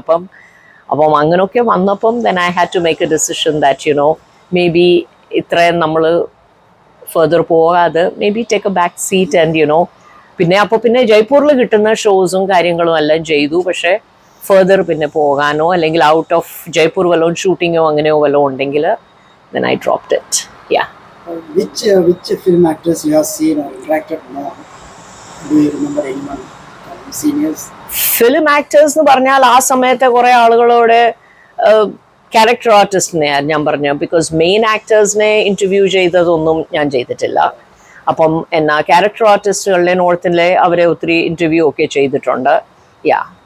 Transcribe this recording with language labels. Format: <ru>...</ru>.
<ml>അപ്പം അങ്ങനെയൊക്കെ വന്നപ്പം</ml> <en>then I had to make a decision that you know maybe</en> <ml>ഇത്രയും നമ്മൾ ഫെർദർ പോകാതെ</ml> <en>Maybe take a back seat and you know.</en> <ml>പിന്നെ ജയ്പൂരിൽ കിട്ടുന്ന ഷോസും കാര്യങ്ങളും എല്ലാം ചെയ്തു. പക്ഷേ ഫെർദർ പിന്നെ പോകാനോ അല്ലെങ്കിൽ ഔട്ട് ഓഫ് ജയ്പൂർ വല്ലതും ഷൂട്ടിങ്ങോ അങ്ങനെയോ വല്ലതും ഉണ്ടെങ്കിൽ</ml> <en>then I dropped it. Yeah. Which film actors you have seen or interacted more? Do you remember anyone? Seniors?</en> <ml>Film actors എന്ന് പറഞ്ഞാൽ ആ സമയത്തെ കുറേ ആളുകളോട് ക്യാരക്ടർ ആർട്ടിസ്റ്റിനെ ഞാൻ പറഞ്ഞു. ബിക്കോസ് മെയിൻ ആക്ടേഴ്സിനെ ഇന്റർവ്യൂ ചെയ്തതൊന്നും ഞാൻ ചെയ്തിട്ടില്ല. അപ്പം എന്നാ ക്യാരക്ടർ ആർട്ടിസ്റ്റുകളിലെ നോർത്തിലെ അവരെ ഒത്തിരി ഇന്റർവ്യൂ ഒക്കെ ചെയ്തിട്ടുണ്ട്. യാ.</ml>